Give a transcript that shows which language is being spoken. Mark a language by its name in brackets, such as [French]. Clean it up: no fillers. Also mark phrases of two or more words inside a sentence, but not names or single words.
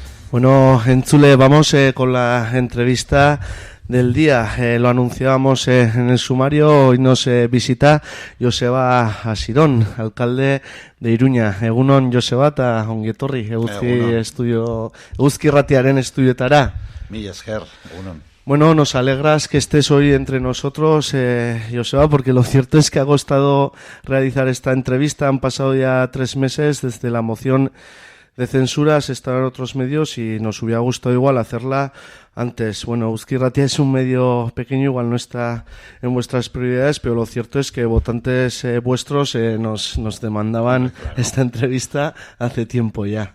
[Spanish] Bueno, Entzule, vamos con la entrevista del día. Lo anunciábamos en el sumario. Hoy nos visita Joseba Asirón, alcalde de Iruña. [Basque] Egunon, Joseba, eta ongi etorri. Eguzki Irratiaren estudioetara. Mila esker, egunon. [Spanish] Bueno, nos alegras que estés hoy entre nosotros, Joseba, porque lo cierto es que ha costado realizar esta entrevista. Han pasado ya 3 meses desde la moción de censura, se están en otros medios y nos hubiera gustado igual hacerla antes. Bueno, Eguzki Irratia es un medio pequeño, igual no está en vuestras prioridades, pero lo cierto es que votantes vuestros nos demandaban esta entrevista hace tiempo ya.